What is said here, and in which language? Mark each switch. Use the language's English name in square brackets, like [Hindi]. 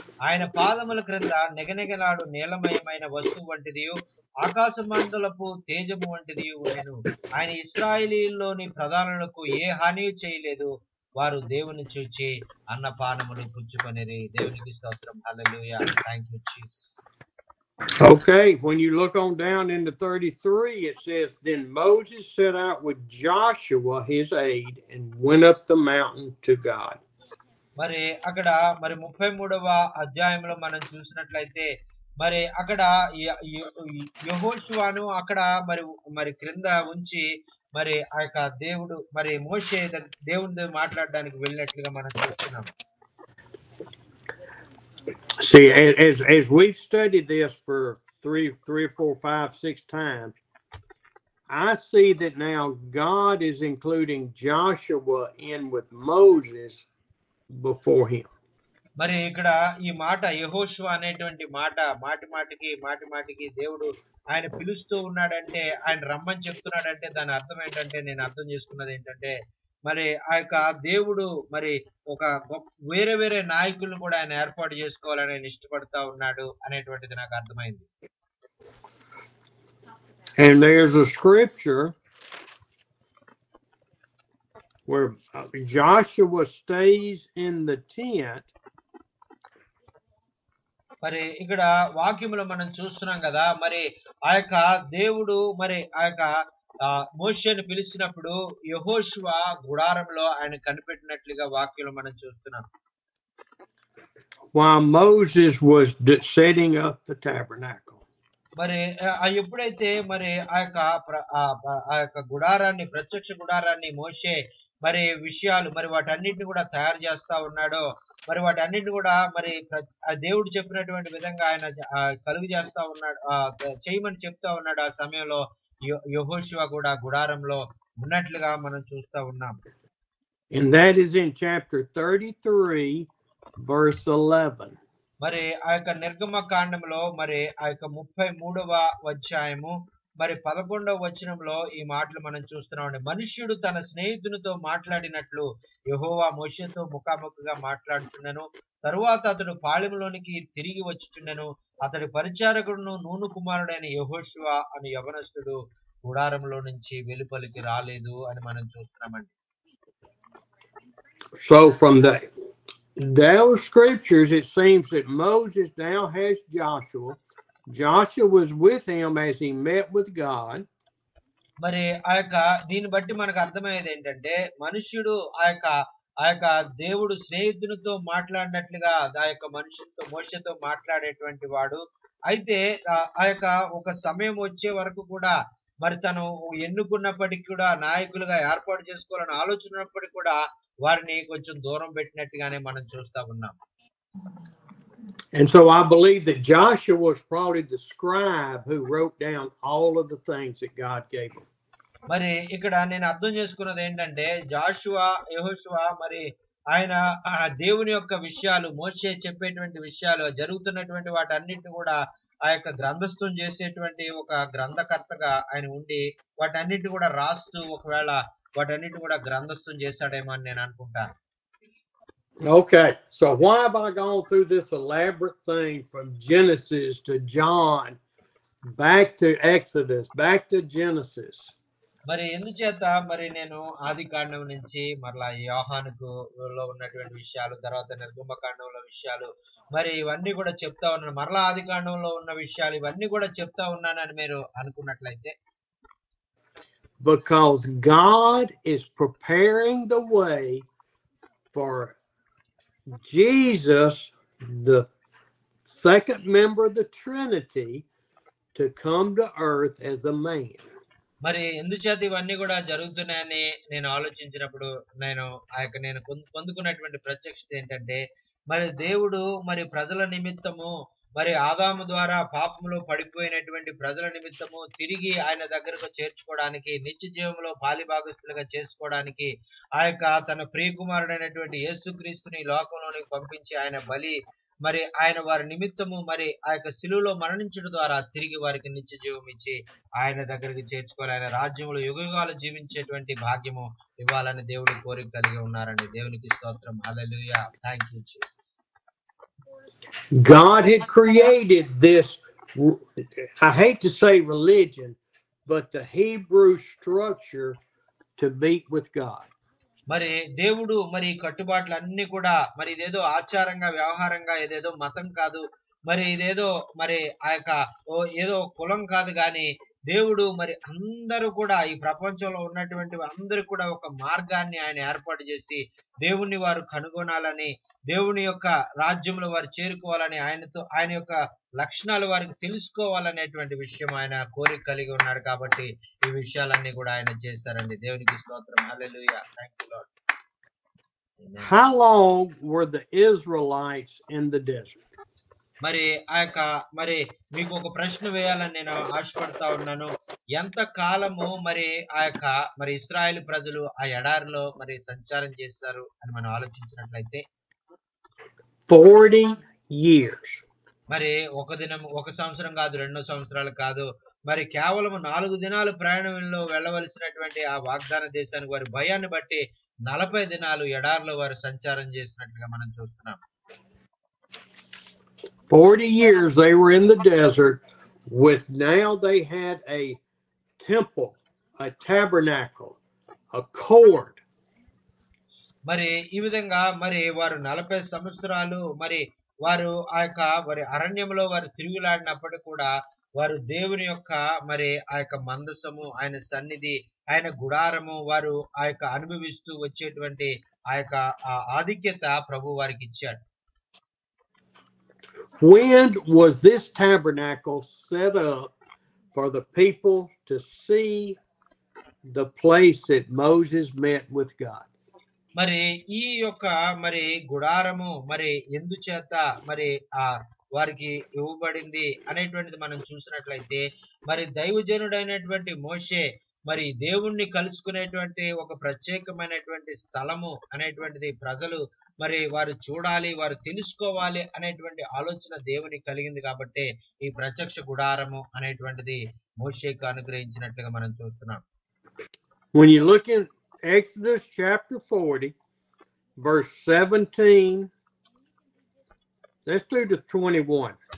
[Telugu] ఆయన పాదముల క్రింద నెగనెగలాడు నీలమయమైన వస్తువు వంటిదియు ఆకాశ మండలపు తేజము వంటిది ఉండెను. ఆయన ఇశ్రాయేలీయుల్లోని ప్రధానులకు ఏ హాని చేయలేదు. వారు దేవుని చూచి అన్నపానములు పుచ్చుకొనిరి. దేవునికి స్తోత్రం. హల్లెలూయా. [English] Thank you Jesus. Okay, when you look on down into 33, it says, Then Moses set out with Joshua his aide and went up the mountain to God. [Telugu] మరి అక్కడ మరి 33వ అధ్యాయంలో మనం చూసినట్లయితే మరి అక్కడ యెహోషువను అక్కడ మరి క్రింద ఉంచి మరి ఆ యొక్క దేవుడు మరి మోషే దేవునితో మాట్లాడడానికి వెళ్ళినట్లుగా మనం చూస్తున్నాం. [English] See, as we've studied this for 3 or 4, 5, 6 times, I see that now God is including Joshua in with Moses before him. [Telugu] మరి ఇక్కడ ఈ మాట యెహోషువ అనేటువంటి మాట మాటి మాటికి దేవుడు ఆయన పిలుస్తూ ఉన్నాడంటే, ఆయన రమ్మని చెప్తున్నాడంటే దాని అర్థం ఏంటంటే, నేను అర్థం చేసుకున్నది ఏంటంటే, మరి ఆ యొక్క దేవుడు మరి ఒక వేరే వేరే నాయకులను కూడా ఆయన ఏర్పాటు చేసుకోవాలని ఆయన ఇష్టపడతా ఉన్నాడు అనేటువంటిది నాకు అర్థమైంది. [English] And there's a scripture where Joshua stays in the tent. [Telugu] మరి ఇక్కడ వాక్యములో మనం చూస్తున్నాం కదా, మరి ఆ యొక్క దేవుడు మరి ఆ యొక్క మోషేను పిలిచినప్పుడు యెహోషువ గుడారంలో ఆయన కనిపెట్టినట్లుగా వాక్యంలో మనం చూస్తున్నాం. [English] While Moses was setting up the tabernacle. [Telugu] మరి ఎప్పుడైతే మరి ఆ యొక్క గుడారాన్ని, ప్రత్యక్ష గుడారాన్ని మోషే మరి విషయాలు మరి వాటన్నిటిని కూడా తయారు చేస్తా ఉన్నాడో, మరి వాటన్నిటిని కూడా మరి దేవుడు చెప్పినటువంటి విధంగా ఆయన కలుగు చేస్తా ఉన్నాడు, చేయమని చెప్తా ఉన్నాడు. ఆ సమయంలో యెహోషువ కూడా గుడారంలో ఉన్నట్లుగా మనం చూస్తా ఉన్నాం. [English] And that is in chapter 33 verse 11. [Telugu] మరి ఆ యొక్క నిర్గమ కాండంలో మరి ఆ యొక్క 33వ అధ్యాయము మరి 11వ వచనంలో ఈ మాటలు మనం చూస్తున్నామండి. మనుష్యుడు తన స్నేహితునితో మాట్లాడినట్లు యెహోవా మోషేతో ముఖాముఖిగా మాట్లాడుచుండెను. తరువాత అతడు పాళెంలోనికి తిరిగి వచ్చుచుండెను. అతడి పరిచారకుడును నూను కుమారుడైన యెహోషువ అను యవనస్తుడు గుడారంలో నుంచి వెలుపలికి రాలేదు అని మనం చూస్తున్నామండి. [English] So from those scriptures, it seems that Moses now has Joshua. Joshua was with him as he met with God. [Telugu] మరి ఆ యొక్క దీన్ని బట్టి మనకు అర్థమయ్యేది ఏంటంటే, మనుష్యుడు ఆ యొక్క దేవుడు స్నేహితునితో మాట్లాడినట్లుగా ఆ యొక్క మనుషులతో మోషేతో మాట్లాడేటువంటి వాడు. అయితే ఆ యొక్క ఒక సమయం వచ్చే వరకు కూడా మరి తను ఎన్నుకున్నప్పటికీ కూడా, నాయకులుగా ఏర్పాటు చేసుకోవాలని ఆలోచనప్పటికీ కూడా వారిని కొంచెం దూరం పెట్టినట్టుగానే మనం చూస్తా ఉన్నాం. [English] And so I believe that Joshua was probably the scribe who wrote down all of the things that God gave him. [Telugu] మరి ఇక్కడ నేను అర్థం చేసుకున్నది ఏంటంటే, యెహోషువ మరి ఆయన దేవుని యొక్క విషయాలు, మోషే చెప్పేటువంటి విషయాలు, జరుగుతున్నటువంటి వాటన్నిటిని కూడా ఆ యొక్క గ్రంథస్థం చేసేటువంటి ఒక గ్రంథకర్తగా ఆయన ఉండి వాటన్నిటిని కూడా రాస్తూ ఒకవేళ వాటన్నిటిని కూడా గ్రంథస్థం చేశాడేమో అని నేను అనుకుంటాను. [English] Okay, so why have I gone through this elaborate thing from Genesis to John, back to Exodus, back to Genesis? [Telugu] మరి ఎందుచేత మరి నేను ఆది కాండం నుంచి మరలా యోహానుకు లో ఉన్నటువంటి విషయాలు, తర్వాత నిర్గమ కాండంలో విషయాలు, మరి ఇవన్నీ కూడా చెప్తా ఉన్నాను. మరలా ఆది కాండంలో ఉన్న విషయాలు ఇవన్నీ కూడా చెప్తా ఉన్నానని మీరు అనుకున్నట్లయితే, [English] because God is preparing the way for Jesus, the second member of the Trinity, to come to earth as a man. [Telugu] మరి ఎందుచేత ఇవన్నీ కూడా జరుగుతున్నాయని నేను ఆలోచించినప్పుడు నేను పొందుకున్నటువంటి ప్రత్యక్షత ఏంటంటే, మరి దేవుడు మరి ప్రజల నిమిత్తము, మరి ఆదాము ద్వారా పాపములో పడిపోయినటువంటి ప్రజల నిమిత్తము తిరిగి ఆయన దగ్గరకు చేర్చుకోవడానికి, నిత్య జీవంలో పాలిభాగస్తులుగా చేసుకోవడానికి ఆ యొక్క తన ప్రియకుమారుడైనటువంటి యేసుక్రీస్తుని లోకంలోనికి పంపించి ఆయన బలి, మరి ఆయన వారి నిమిత్తము మరి ఆ యొక్క శిలువలో మరణించడం ద్వారా తిరిగి వారికి నిత్య జీవం ఇచ్చి ఆయన దగ్గరికి చేర్చుకోవాలి, ఆయన రాజ్యంలో యుగయుగాలు జీవించేటువంటి భాగ్యము ఇవ్వాలని దేవుడి కోరిక కలిగి ఉన్నారండి. దేవునికి స్తోత్రం. హల్లెలూయా. [English] Thank you Jesus. God had created this, I hate to say religion, but the Hebrew structure to meet with God. [Telugu] మరి దేవుడు మరి కట్టుబాట్లు అన్ని కూడా మరి ఇదేదో ఆచారంగా వ్యవహారంగా ఏదేదో మతం కాదు, మరి ఇదేదో మరి ఆ యొక్క ఏదో కులం కాదు, కానీ దేవుడు మరి అందరూ కూడా ఈ ప్రపంచంలో ఉన్నటువంటి అందరూ కూడా ఒక మార్గాన్ని ఆయన ఏర్పాటు చేసి దేవుణ్ణి వారు కనుగొనాలని, దేవుని యొక్క రాజ్యంలో వారు చేరుకోవాలని, ఆయన యొక్క లక్షణాలు వారికి తెలుసుకోవాలనేటువంటి విషయం ఆయన కోరిక కలిగి ఉన్నాడు. కాబట్టి ఈ విషయాలన్నీ కూడా ఆయన చేశారండి. దేవునికి స్తోత్రం. హల్లెలూయా. [English] Thank you lord. How long were the Israelites in the desert? [Telugu] మరి ఆ యొక్క మరి మీకు ఒక ప్రశ్న వేయాలని నేను ఆశపడతా ఉన్నాను. ఎంత కాలము మరి ఆ యొక్క మరి ఇశ్రాయేలు ప్రజలు ఆ ఎడారిలో మరి సంచారం చేశారు అని మనం ఆలోచించినట్లయితే, [English] 40 years. [Telugu] మరి ఒక సంవత్సరం కాదు, 2 సంవత్సరాలు కాదు, మరి కేవలం 4 దినాలు ప్రయాణంలో వెళ్ళవలసినటువంటి ఆ వాగ్దాన దేశానికి వారి భయాన్ని బట్టి 40 దినాలు ఎడారిలో వారు సంచారం చేసినట్లుగా మనం చూస్తున్నాం. [English] 40 years they were in the desert with now they had a temple, a tabernacle, a cord. [Telugu] మరి ఈ విధంగా మరి వారు 40 సంవత్సరాలు మరి వారు ఆ యొక్క వారి అరణ్యంలో వారు తిరుగులాడినప్పటికీ కూడా వారు దేవుని యొక్క మరి ఆ యొక్క మందసము, ఆయన సన్నిధి, ఆయన గుడారము వారు ఆ యొక్క అనుభవిస్తూ వచ్చేటువంటి ఆ యొక్క ఆధిక్యత ప్రభు వారికి ఇచ్చాడు. [English] When was this tabernacle set up for the people to see the place that Moses met with God? [Telugu] మరి ఈ యొక్క మరి గుడారము మరి ఎందుచేత మరి వారికి ఇవ్వబడింది అనేటువంటిది మనం చూసినట్లయితే, మరి దైవజనుడైనటువంటి మోషే మరి దేవుణ్ణి కలుసుకునేటువంటి ఒక ప్రత్యేకమైనటువంటి స్థలము అనేటువంటిది ప్రజలు మరి వారు చూడాలి, వారు తెలుసుకోవాలి అనేటువంటి ఆలోచన దేవునికి కలిగింది కాబట్టి ఈ ప్రత్యక్ష గుడారము అనేటువంటిది మోషేకు అనుగ్రహించినట్లుగా మనం చూస్తున్నాం. [English] When you look in Exodus chapter 40, verse 17, let's do to 21.